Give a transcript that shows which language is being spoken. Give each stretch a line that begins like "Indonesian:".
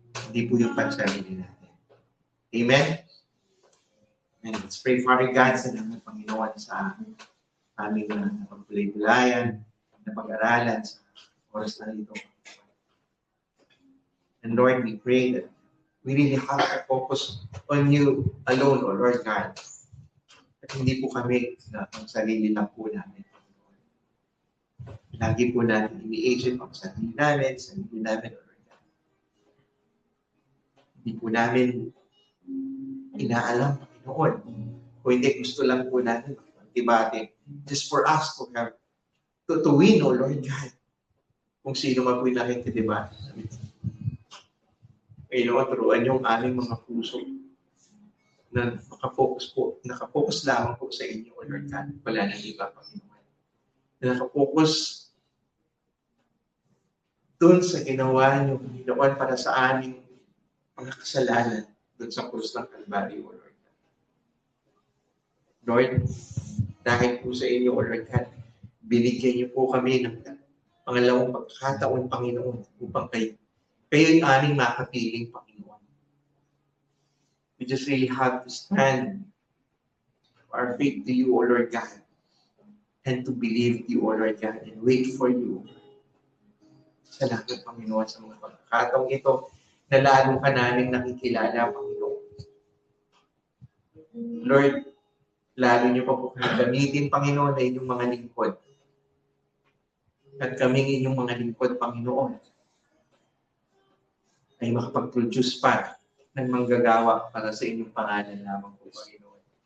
Filipino: Hindi po yung pansarili natin. Amen?
English: And let's pray, Father God,
Filipino: sa naman Panginoon sa aming napagpulay-pulayan, napag-aralan sa oras na ito.
English: And Lord, we pray that we really have to focus on you alone, O Lord God.
Filipino: At hindi po kami na ang sarili lang po namin. Lagi po natin ini-agent ang sarili namin, O Lord God. Hindi po namin inaalam, Panginoon. Kung hindi, gusto lang po natin mag-debate
English: just for us to have to win,
Filipino: O Lord God. Kung sino man po yung nakikidebate. Panginoon, turuan yung aming mga puso na makafocus po Nakapokus lamang po sa inyo, O Lord God. Wala nang iba, Panginoon. Nakapokus doon sa ginawa niyo, Panginoon, para sa aming mga kasalanan doon sa krus ng Calvary, O Lord God. Lord, dahil po sa inyo, O Lord God, binigyan niyo po kami ng pangalawang pagkakataon, Panginoon, upang kayo'y aming makapiling, Panginoon.
English: We just really have to stand our faith to you, O Lord God, and to believe you, O Lord God, and wait for you.
Filipino: Salamat, Panginoon, sa mga pagkakataong ito na lalo ka namin nakikilala, Panginoon. Lord, lalo niyo pa po gamitin, Panginoon, na inyong mga lingkod. At kaming inyong mga lingkod, Panginoon, ay makapag-produce pa ng manggagawa para sa inyong pangalan lamang po, Panginoon.